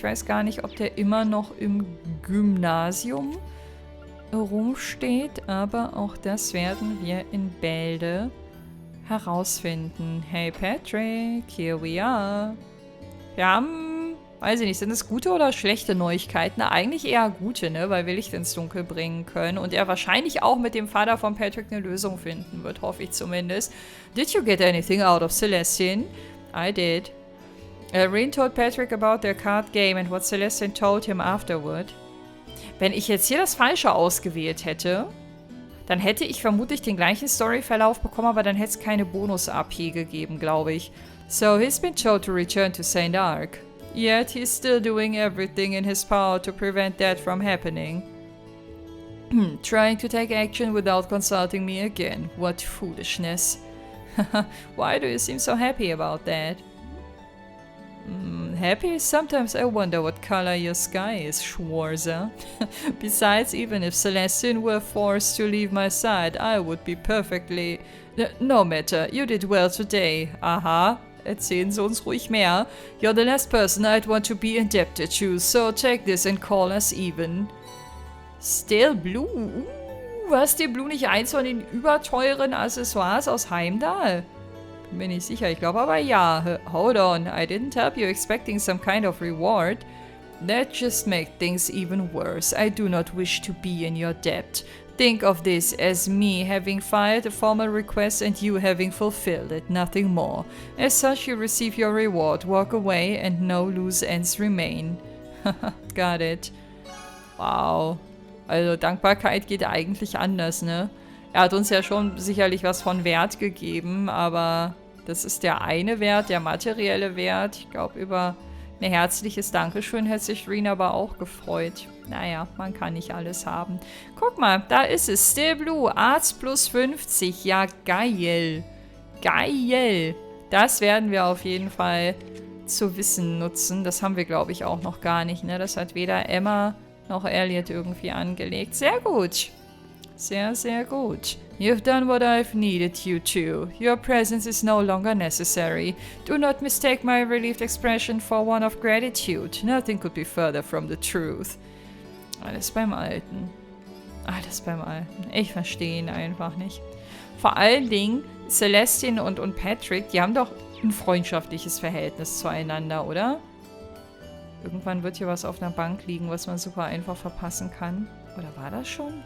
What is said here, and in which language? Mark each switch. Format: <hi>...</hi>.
<de>Ich weiß gar nicht, ob der immer noch im Gymnasium rumsteht, aber auch das werden wir in Bälde herausfinden.</de> <en>Hey Patrick, here we are.</en> <de>Wir haben, weiß ich nicht, sind es gute oder schlechte Neuigkeiten? Na, eigentlich eher gute, ne, weil wir Licht ins Dunkel bringen können und er wahrscheinlich auch mit dem Vater von Patrick eine Lösung finden wird, hoffe ich zumindest.</de> <en>Did you get anything out of Celestine? I did. Reen told Patrick about their card game and what Celestine told him afterward.</en> <de>Wenn ich jetzt hier das Falsche ausgewählt hätte, dann hätte ich vermutlich den gleichen Storyverlauf bekommen, aber dann hätte es keine Bonus-AP gegeben, glaube ich.</de> <en>So he's been told to return to St. Ark. Yet he's still doing everything in his power to prevent that from happening. Trying to take action without consulting me again. What foolishness. Why do you seem so happy about that? Happy? Sometimes I wonder what color your sky is, Schwarzer. Besides, even if Celestine were forced to leave my side, I would be perfectly... No matter, you did well today.</en> <de>Aha, erzählen Sie uns ruhig mehr.</de> <en>You're the last person I'd want to be indebted to, so take this and call us even. Still blue?</en> <de>Was, dir Blue nicht eins von den überteuren Accessoires aus Heimdall? Bin mir nicht sicher, ich glaube aber ja.</de> <en>Hold on, I didn't help you expecting some kind of reward. That just makes things even worse. I do not wish to be in your debt. Think of this as me having filed a formal request and you having fulfilled it, nothing more. As such, you receive your reward, walk away, and no loose ends remain. Got it. Wow.</en> <de>Also Dankbarkeit geht eigentlich anders, ne? Er hat uns ja schon sicherlich was von Wert gegeben, aber das ist der eine Wert, der materielle Wert. Ich glaube, über ein herzliches Dankeschön hätte sich Reen aber auch gefreut. Naja, man kann nicht alles haben. Guck mal, da ist es. Still Blue, Arts plus 50. Ja, geil. Geil. Das werden wir auf jeden Fall zu Wissen nutzen. Das haben wir, glaube ich, auch noch gar nicht, ne? Das hat weder Emma noch Elliot irgendwie angelegt. Sehr gut. Sehr, sehr gut.</de> <en>You've done what I've needed you to. Your presence is no longer necessary. Do not mistake my relieved expression for one of gratitude. Nothing could be further from the truth.</en> <de>Alles beim Alten. Alles beim Alten. Ich verstehe ihn einfach nicht. Vor allen Dingen, Celestine und Patrick, die haben doch ein freundschaftliches Verhältnis zueinander, oder? Irgendwann wird hier was auf einer Bank liegen, was man super einfach verpassen kann. Oder war das schon?</de>